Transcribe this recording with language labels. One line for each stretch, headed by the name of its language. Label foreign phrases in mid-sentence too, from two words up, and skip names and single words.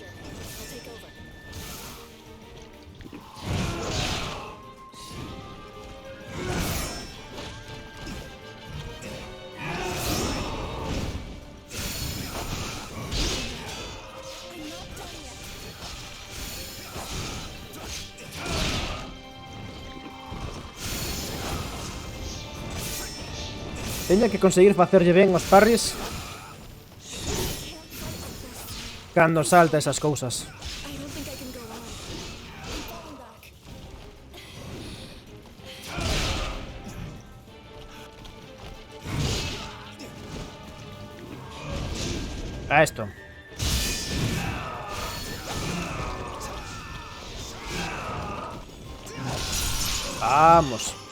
English: I'll take over. I'm not done yet.
Galician: Teña que conseguir facerlle ben os parries cando salta esas cousas.
English: I don't think I can go on. I'm falling back.
Spanish: A esto. Vamos.